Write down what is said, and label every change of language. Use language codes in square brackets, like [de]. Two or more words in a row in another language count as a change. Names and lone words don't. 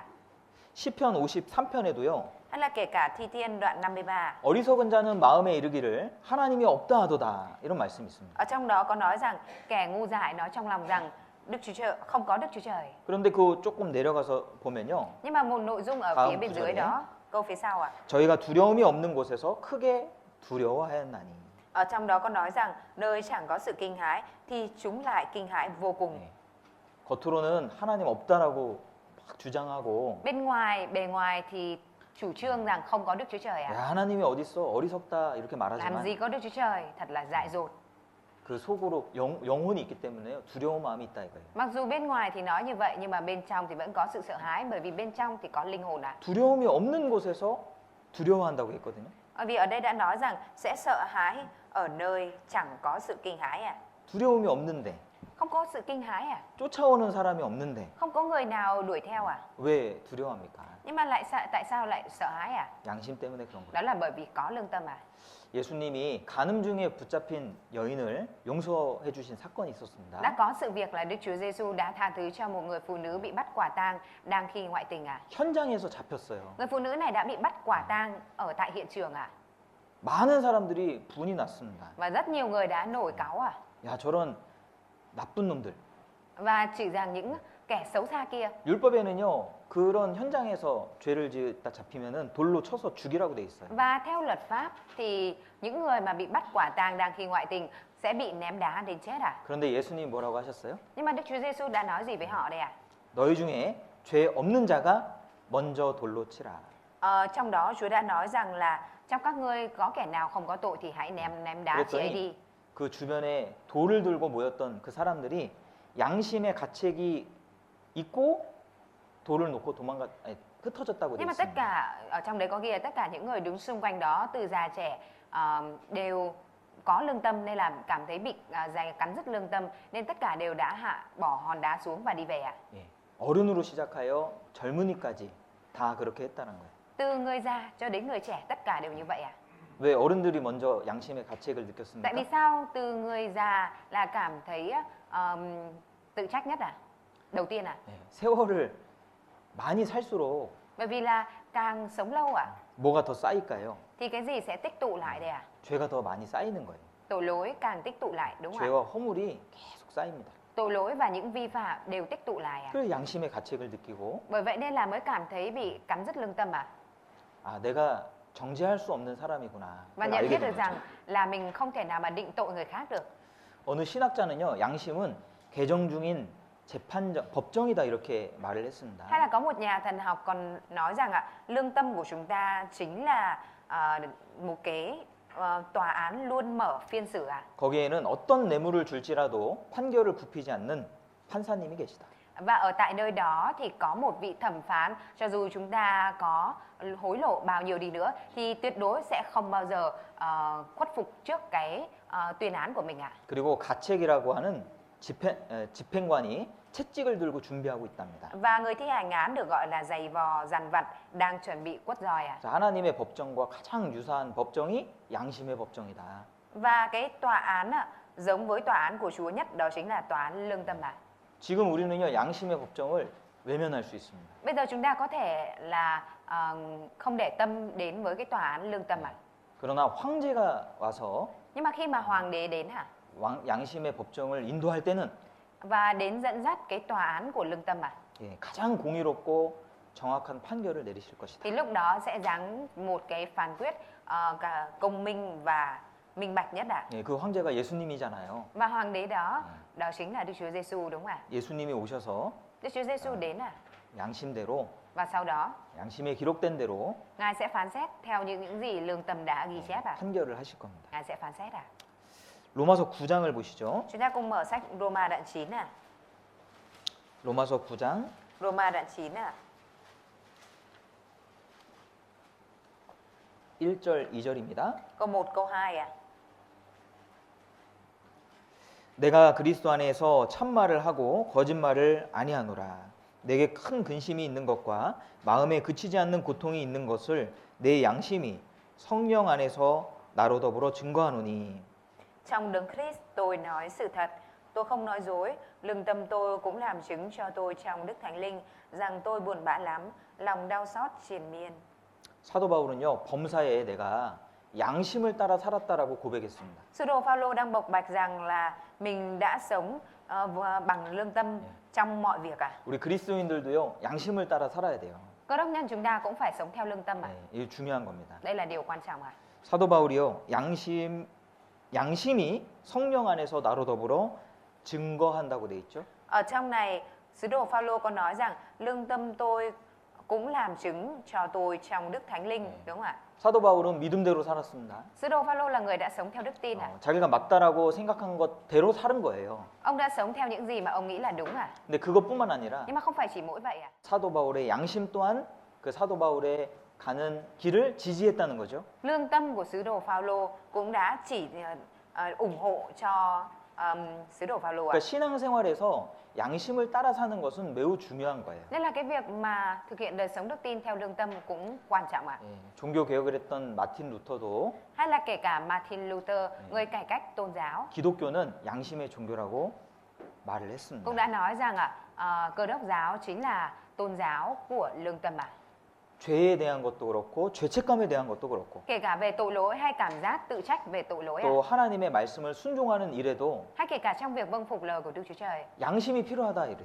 [ko] 시편 53편에도요. [vi] Hay là kể cả Thi Thiên đoạn 53. [ko] 어리석은 자는 마음에 이르기를 하나님이 없다 하도다. 이런 말씀이 있습니다. [vi] Ở trong đó có nói rằng kẻ ngu dại nói trong lòng rằng Đức Chúa Trời không có Đức Chúa Trời. [ko] 그런데 그 조금 내려가서 보면요. [vi] Nhưng mà một nội dung ở [ko] 다음 [vi] phía bên dưới [ko] 구절에. [vi] đó, câu phía sau ạ. [ko] 저희가 두려움이 없는 곳에서 크게 두려워하였나니. [vi] Ở trong đó có nói rằng nơi chẳng có sự kinh hãi thì chúng lại kinh hãi vô cùng. [ko] 네. 겉으로는 하나님 없다라고 막 주장하고 [vi] Bề ngoài thì chủ trương rằng không có Đức Chúa Trời ạ. [ko] 야, 하나님이 어디 있어? 어리석다 이렇게 [vi] Làm [ko] 말하지만 [vi] gì có Đức Chúa Trời, thật là dại dột. [ko] 그 속으로 영혼이 있기 때문에요. 두려운 마음이 있다 이거예요. [vi] Mặc dù bên ngoài thì nói như vậy nhưng mà bên trong thì vẫn có sự sợ hãi, bởi vì bên trong thì có linh hồn ạ. [ko] 두려움이 없는 곳에서 두려워한다고 했거든요. [vi] Vì ở đây đã nói rằng sẽ sợ hãi ở nơi chẳng có sự kinh hãi ạ. [ko] 두려움이 없는데 [vi] Không có sự kinh hãi à? [ko] 쫓아오는 사람이 없는데 [vi] Không có người nào đuổi theo à? [ko] 왜 두려워합니까? [vi] Nhưng mà tại sao lại sợ hãi à? [ko] 양심 때문에 그런 거예요. [vi] Đó là bởi vì có lương tâm à? [ko] 예수님이 간음 중에 붙잡힌 여인을 용서해 주신 사건이 [vi] Đã [ko] 있었습니다. [vi] có sự việc là Đức Chúa Giêsu đã tha thứ cho một người phụ nữ bị bắt quả tang đang khi ngoại tình à? [ko] 현장에서 잡혔어요. [vi] Người phụ nữ này đã bị bắt quả tang ở tại hiện trường à? [ko] 많은 사람들이 분이 났습니다. [vi] Và rất nhiều người đã nổi cáu à? [ko] 야, 저런 나쁜 놈들. [vi] Và chỉ rằng những kẻ xấu xa kia. [ko] 율법에는요, 그런 현장에서 죄를 짓다 잡히면은 돌로 쳐서 죽이라고 돼 있어요. [vi] Và theo luật pháp thì những người mà bị bắt quả tang đang khi ngoại tình sẽ bị ném đá đến chết à? [ko] 그런데 예수님이 뭐라고 하셨어요? [vi] Nhưng mà Đức Chúa Giêsu đã nói gì với họ đây à? [ko] 너희 중에 죄 없는 자가 먼저 돌로 치라. [vi] Trong đó Chúa đã nói rằng là trong các ngươi có kẻ nào không có tội thì hãy ném đá chị ấy đi. [ko] 그 주변에 돌을 들고 모였던 그 사람들이 양심의 가책이 있고 돌을 놓고 흩어졌다고 돼 [vi] Nhưng mà tất [ko] 있습니다. [vi] cả ở trong đấy có ghi là tất cả những người đứng xung quanh đó từ già trẻ đều có lương tâm nên là cảm thấy bị cắn rứt lương tâm nên tất cả đều đã bỏ hòn đá xuống và đi về ạ. [ko] 예. 어른으로 시작하여 젊은이까지 다 그렇게 했다는 거예요. [vi] Từ người già cho đến người trẻ tất cả đều như vậy ạ. [ko] 왜 어른들이 먼저 양심의 가책을 [vi] Tại [ko] 느꼈습니까? [vi] vì sao từ người già là cảm thấy tự trách nhất à? Đầu tiên à? [ko] 예. 세월을 많이 살수록 [vi] Bởi vì là càng sống lâu à? [ko] 뭐가 더 쌓일까요? [vi] Thì cái gì sẽ tích tụ lại đây à? [ko] 죄가 더 많이 쌓이는 거예요. [vi] Tội lỗi càng tích tụ lại đúng không ạ? [ko] 죄와 허물이 계속 쌓입니다. [vi] Tội lỗi và những vi phạm đều tích tụ lại à? [ko] 그래서 양심의 가책을 느끼고 [vi] Bởi vậy nên là mới cảm thấy bị cắn rứt lương tâm à? [ko] 아, 내가 정죄할 수 없는 사람이구나. [vi] Và [ko] 그걸 [vi] nhận [ko] 알게 [vi] biết [ko] 된 [vi] được [ko] 거죠. [vi] rằng là mình không thể nào mà định tội người khác được. [ko] 어느 신학자는요, 양심은 개정 중인 법정이다 이렇게 말을 했습니다. [vi] Hay là có một nhà thần học còn nói rằng lương tâm của chúng ta chính là một cái tòa án luôn mở phiên xử à? [ko] 거기에는 어떤 뇌물을 줄지라도 판결을 굽히지 않는 판사님이 계시다. [vi] Và ở tại nơi đó thì có một vị thẩm phán, cho dù chúng ta có hối lộ bao nhiêu đi nữa thì tuyệt đối sẽ không bao giờ khuất phục trước cái tuyên án của mình ạ. [ko] 그리고 가책이라고 하는 집행관이 채찍을 들고 준비하고 있답니다. [vi] Và người thi hành án được gọi là giày vò dằn vặt đang chuẩn bị quất roi ạ. [ko] 자, 하나님의 법정과 가장 유사한 법정이 양심의 법정이다. [vi] Và cái tòa án giống với tòa án của Chúa nhất đó chính là tòa án lương tâm ạ. [ko] 지금 우리는요, 양심의 법정을 외면할 수 있습니다. [vi] Bây giờ chúng ta có thể là không để tâm đến với cái tòa án lương tâm ạ. [ko] 그러나 황제가 와서 [vi] Nhưng mà khi mà hoàng đế đến [ko] 양심의 법정을 인도할 때는 [vi] và đến dẫn dắt cái tòa án của lương tâm [ko] 예, 가장 공의롭고 정확한 판결을 내리실 것이다. [vi] thì lúc đó sẽ giáng một cái phán quyết cả công minh và minh bạch nhất ạ. [ko] 예, 그 황제가 예수님이잖아요. [vi] Và hoàng đế đó đó chính là Đức Chúa Giêsu đúng không ạ? [ko] 예수님이 오셔서 [vi] Đức Chúa Giêsu đến [ko] 양심대로 [vi] và sau đó [ko] 양심에 기록된 대로 [vi] Ngài sẽ phán xét theo những gì lương tâm đã ghi chép [ko] 판결을 하실 겁니다. [vi] Ngài sẽ phán xét [ko] 로마서 9장을 보시죠. [vi] Chúng ta cùng mở sách Roma đoạn 9 [ko] 로마서 9장 [vi] Roma đoạn 9 [ko] 1절 2절입니다. [vi] câu 1 câu 2 [ko] 내가 그리스도 안에서 참말을 하고 거짓말을 아니하노라. 내게 큰 근심이 있는 것과 마음에 그치지 않는 고통이 있는 것을 내 양심이 성령 안에서 나로 더불어 증거하노니. [vi] Trong đấng Christ tôi nói sự thật, tôi không nói dối, lương tâm tôi cũng làm chứng cho tôi trong Đức Thánh Linh rằng tôi buồn bã lắm, lòng đau xót triền miên. [ko] 사도 바울은요, 범사에 내가 양심을 따라 살았다라고 고백했습니다. [vi] Sứ đồ Phaolô đang bộc bạch rằng là mình đã sống bằng lương tâm trong mọi việc [ko] 우리 그리스도인들도요, 양심을 따라 살아야 돼요. [vi] Cơ đốc nhân chúng ta cũng phải sống theo lương tâm [ko] 네, 이게 중요한 겁니다. [vi] Đây là điều quan trọng [ko] 사도 바울이요, 양심이 성령 안에서 나로 더불어 증거한다고 돼 있죠. [vi] Ở trong này, sứ đồ Phaolô có nói rằng lương tâm tôi cũng làm chứng cho tôi trong Đức Thánh Linh, đúng không ạ? [ko] 사도 바울은 믿음대로 살았습니다. [vi] Sứ đồ Phaolô là người đã sống theo đức tin [ko] 자기가 맞다라고 생각한 것대로 사는 거예요. [vi] Ông đã sống theo những gì mà ông nghĩ là đúng [ko] 근데 그것뿐만 아니라 [vi] Nhưng mà không phải chỉ mỗi vậy [ko] 사도 바울의 양심 또한 그 사도 바울의 가는 길을 지지했다는 거죠. [vi] Lương tâm của sứ đồ Phaolô cũng đã chỉ ủng hộ cho sứ đồ Phaolô ạ. [ko] 그러니까 신앙생활에서 양심을 따라 사는 것은 매우 중요한 거예요. [vi] Nên là cái việc mà thực hiện đời sống đức tin theo lương tâm cũng quan trọng ạ. [ko] 예, 종교 개혁을 했던 마틴 루터도 [vi] Hay là kể cả Martin Luther, người cải cách tôn giáo, [ko] 기독교는 양심의 종교라고 말을 했습니다. [vi] cũng đã nói rằng Cơ đốc giáo chính là tôn giáo của lương tâm ạ. [ko] 죄에 대한 것도 그렇고 죄책감에 대한 것도 그렇고 [vi] Kể cả về tội lỗi hay cảm giác tự trách về tội lỗi ạ. [ko] 또 하나님의 말씀을 순종하는 일에도 [vi] Hay kể cả trong việc vâng phục lời của Đức Chúa Trời [ko] 양심이 필요하다 이랬어요.